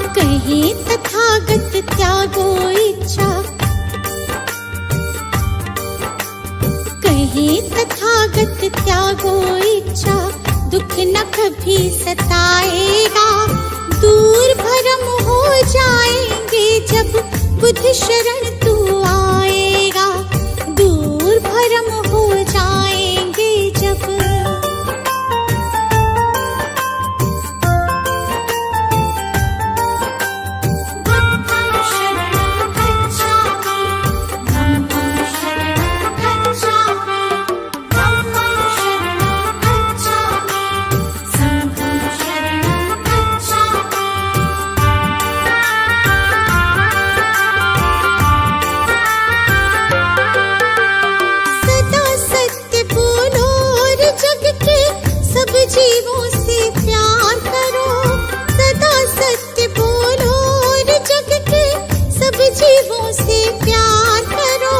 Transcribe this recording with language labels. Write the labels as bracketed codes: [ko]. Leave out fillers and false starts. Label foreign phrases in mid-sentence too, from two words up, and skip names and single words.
[hi] कहीं तथागत त्यागो इच्छा, कहीं तथागत त्यागो इच्छा। दुख न कभी सताएगा। दूर भरम हो जाएंगे जब बुद्ध शरण तू आएगा। दूर भरम हो जाएंगे जब [pi] धम्मं शरणं गच्छामि, धम्मं शरणं गच्छामि, [hi] धम्मं शरणं गच्छामि, संघं शरणं गच्छामि। जीवों से प्यार करो, सदा सत्य बोलो और जग के सब जीवों से प्यार करो।